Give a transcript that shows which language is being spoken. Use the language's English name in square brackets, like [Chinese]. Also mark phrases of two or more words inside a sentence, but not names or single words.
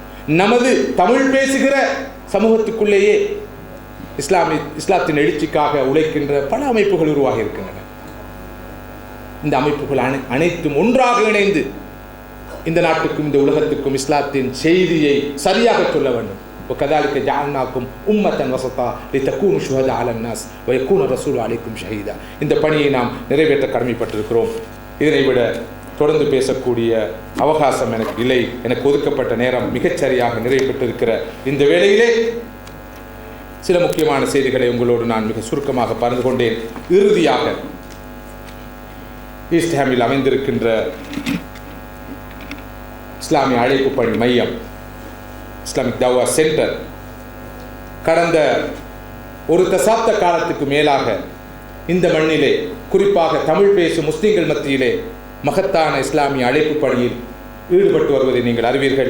[Tamil] நமது தமிழ் பேசுகிற சமூகத்துக்குள்ளேயே இஸ்லாத்தின் எழுச்சிக்காக உழைக்கின்ற பல அமைப்புகள் உருவாகி இருக்கின்றன. இந்த அமைப்புகள் அனைத்தும் ஒன்றாக இணைந்து இந்த நாட்டுக்கும் இந்த உலகத்துக்கும் இஸ்லாத்தின் செய்தியை சரியாக சொல்ல வேண்டும். [Arabic] وكذلك جعلناكم أمة وسطا لتكونوا شهداء على الناس ويكون الرسول عليكم شهيدا. [Tamil] இந்த பணியை நாம் நிறைவேற்ற கடமைப்பட்டிருக்கிறோம். இதனை விட தொடர்ந்து பேசக்கூடிய அவகாசம் எனக்கு இல்லை. எனக்கு ஒதுக்கப்பட்ட நேரம் மிகச்சரியாக நிறைவேற்றிருக்கிற இந்த வேளையிலே சில முக்கியமான செய்திகளை உங்களோடு நான் மிக சுருக்கமாக பகிர்ந்து கொண்டேன். இறுதியாக ஈஸ்ட் ஹாமில் அமைந்திருக்கின்ற இஸ்லாமிய அழைப்பு பணி மையம், இஸ்லாமிக் தவா சென்டர், கடந்த ஒரு தசாப்த காலத்துக்கு மேலாக இந்த மண்ணிலே, குறிப்பாக தமிழ் பேசும் முஸ்லிம்கள் மத்தியிலே மகத்தான இஸ்லாமிய அழைப்பு பணியில் ஈடுபட்டு வருவதை நீங்கள் அறிவீர்கள்.